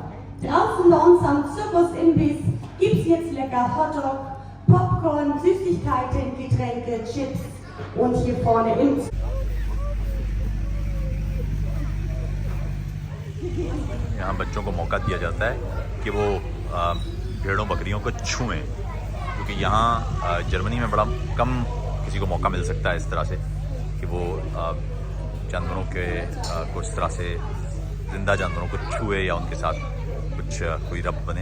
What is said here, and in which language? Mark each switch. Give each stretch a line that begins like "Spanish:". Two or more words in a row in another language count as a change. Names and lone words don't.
German: Draußen bei uns am Zirkusimbiss gibt's jetzt lecker Hotdog, Popcorn, Süßigkeiten, Getränke, Chips und hier vorne im
Hindi: यहाँ बच्चों को मौका दिया जाता है कि वो भेड़ों बकरियों को छुएं, क्योंकि यहाँ जर्मनी में बड़ा कम किसी को मौका मिल सकता है इस तरह से कि वो जानवरों के कुछ तरह से ज़िंदा जानवरों को छुए या उनके साथ कुछ कोई रब बने।